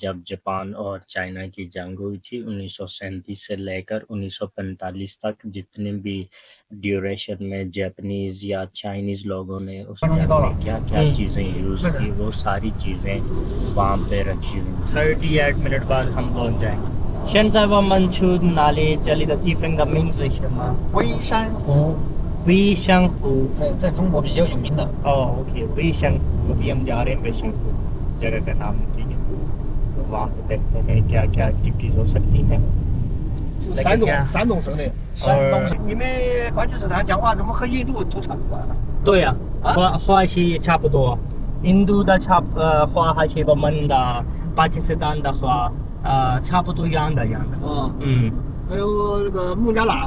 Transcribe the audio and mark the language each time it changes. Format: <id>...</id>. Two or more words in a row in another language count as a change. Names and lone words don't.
<ur>جب جاپان اور چائنا کی جنگ ہوئی تھی 1937 سے لے کر 1945 تک، جتنے بھی ڈیوریشن میں جاپانیز یا چائنیز لوگوں نے اس جنگ میں کیا کیا چیزیں یوز کی وہ ساری چیزیں وہاں پہ رکھی ہوئی ہیں. 38 منٹ بعد ہم پہنچ جائیں گے.</ur> <zh>现在我们去哪里？这里的地方的名字是什么？微山湖微香湖。在中国比较有名的。</zh> <ur>اوکے، وہی شنکھ. ابھی ہم جا رہے ہیں شنکھ جگہ کا نام، ٹھیک ہے۔ تو وہاں پہ دیکھتے ہیں کیا کیا ایکٹیویٹیز ہو سکتی ہیں.</ur> <zh>山东省的。山东你们巴基斯坦讲话怎么和印度都差不多啊？对呀，话是差不多。印度的话还是我们的巴基斯坦的话，差不多一样的。还有那个孟加拉。</zh>